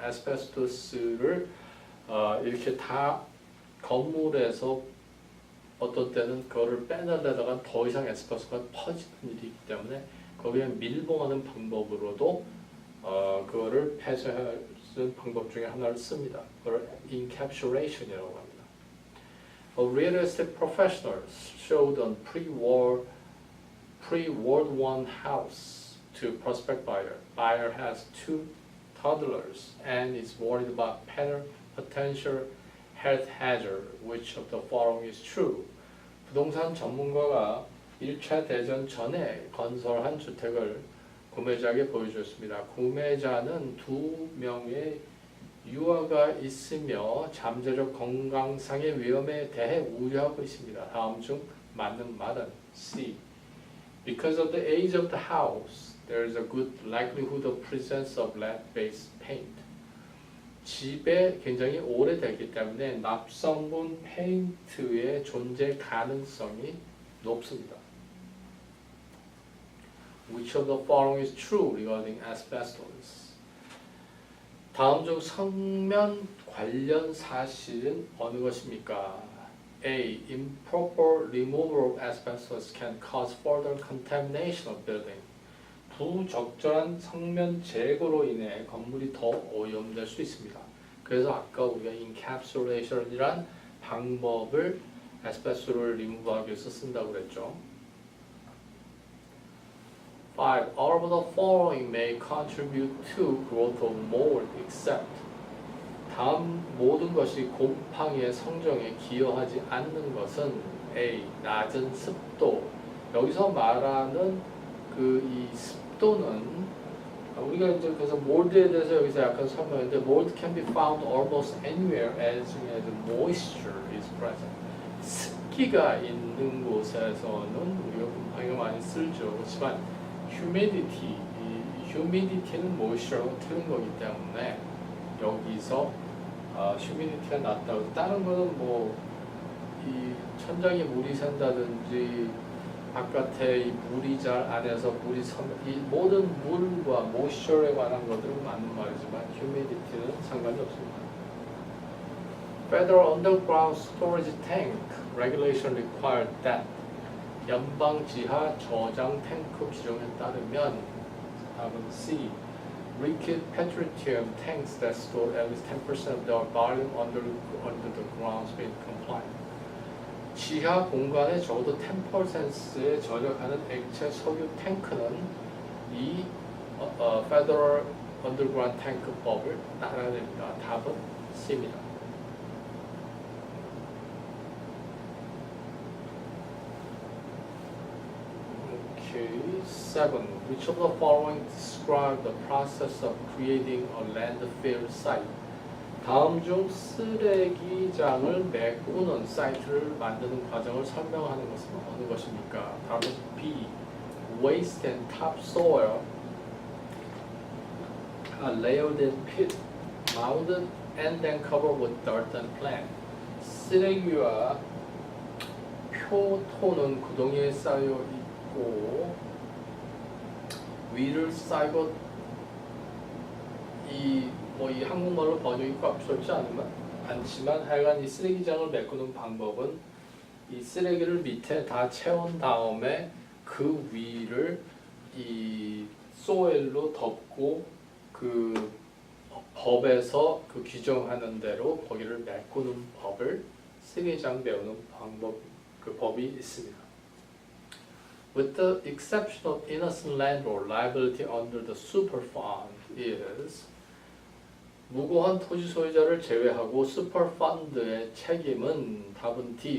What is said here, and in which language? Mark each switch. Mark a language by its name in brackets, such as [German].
[Korean] asbestos를 이렇게 다 건물에서 어떤 때는 그거를 빼내려다가 더 이상 asbestos가 퍼지는 일이 있기 때문에 거기에 밀봉하는 방법으로도 그거를 폐쇄할 수 있는 방법 중에 하나를 씁니다. 그걸 encapsulation이라고 합니다. [English] A real estate professional showed a pre-World I house to prospect buyer. Buyer has 2 toddlers and is worried about potential health hazard. Which of the following is true? [Korean] 부동산 전문가가 1차 대전 전에 건설한 주택을 구매자에게 보여주었습니다. 구매자는 2명의 유아가 있으며 잠재적 건강상의 위험에 대해 우려하고 있습니다. 다음 중 맞는 말은 C. [English] Because of the age of the house, there is a good likelihood of presence of lead-based paint. [Korean] 집에 굉장히 오래됐기 때문에 납성분 페인트의 존재 가능성이 높습니다. [English] Which of the following is true regarding asbestos? [Korean] 다음 중 성면 관련 사실은 어느 것입니까? [English] A. Improper removal of asbestos can cause further contamination of building. [Korean] 부적절한 성면 제거로 인해 건물이 더 오염될 수 있습니다. 그래서 아까 우리가 encapsulation이란 방법을 asbestos를 remove하기 위해서 쓴다고 그랬죠. 5. [English] All of the following may contribute to growth of mold except [Korean] 다음 모든 것이 곰팡이의 성정에 기여하지 않는 것은 A. 낮은 습도. 여기서 말하는 이 습도는 우리가 이제 그래서 몰드에 대해서 여기서 약간 설명했는데 [English] mold can be found almost anywhere as long as moisture is present. [Korean] 습기가 있는 곳에서는 우리가 곰팡이가 많이 쓸죠. 그렇지만 humidity, 이 humidity는 moisture하고 틀린 거기 때문에 여기서 humidity가 낮다고. 다른 거는 뭐 이 천장에 물이 샌다든지 바깥에 이 물이 잘 안에서 물이 이 모든 물과 moisture에 관한 것들은 맞는 말이지만 humidity는 상관이 없습니다. [English] Federal Underground Storage Tank Regulation required that [Korean] 연방 지하 저장 탱크 규정에 따르면 답은 C. [English] Liquid petroleum tanks that store at least 10% of their volume under the ground must be compliant. [Korean] 지하 공간에 적어도 10%에 저장하는 액체 석유 탱크는 이 Federal Underground Tank법을 따라야 됩니다. 답은 C입니다. [English] Okay, 7. Which of the following describe the process of creating a landfill site? [Korean] 다음 중 쓰레기장을 메꾸는 사이트를 만드는 과정을 설명하는 것은 어느 것입니까? 답은 B. [English] Waste and topsoil are layered in pit mounted and then covered with dirt and plant. [Korean] 쓰레기와 표토는 구덩이에 쌓여 있고 위를 쌓이고 이 한국말로 번역이 값설지 않지만 하여간 이 쓰레기장을 메꾸는 방법은 이 쓰레기를 밑에 다 채운 다음에 그 위를 이 소일로 덮고 그 법에서 그 규정하는 대로 거기를 메꾸는 법을 쓰레기장 메우는 방법 그 법이 있습니다. [English] With the exception of innocent landlord, liability under the superfund is [Korean] 무고한 토지 소유자를 제외하고 슈퍼펀드의 책임은 답은 D.